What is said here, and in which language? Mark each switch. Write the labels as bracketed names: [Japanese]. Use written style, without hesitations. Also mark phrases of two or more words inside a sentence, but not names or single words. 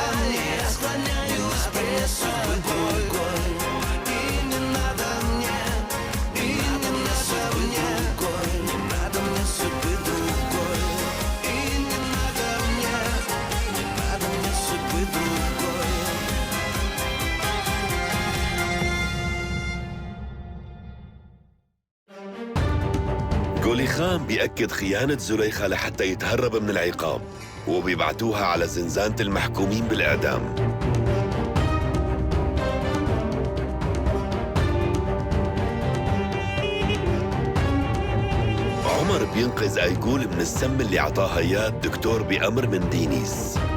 [Russian] Я склоняюсь пред тобой. И не надо мне, и не надо мне, не надо мне судьбы другой. И не надо мне судьбы другой. [Arabic] قولي خان بيأكد خيانة زليخة لحتى يتهرب من العقاب وبيبعتوها على زنزانة المحكومين بالإعدام. عمر بينقذ أيقول من السم اللي عطاها إياه الدكتور بأمر من دينيس.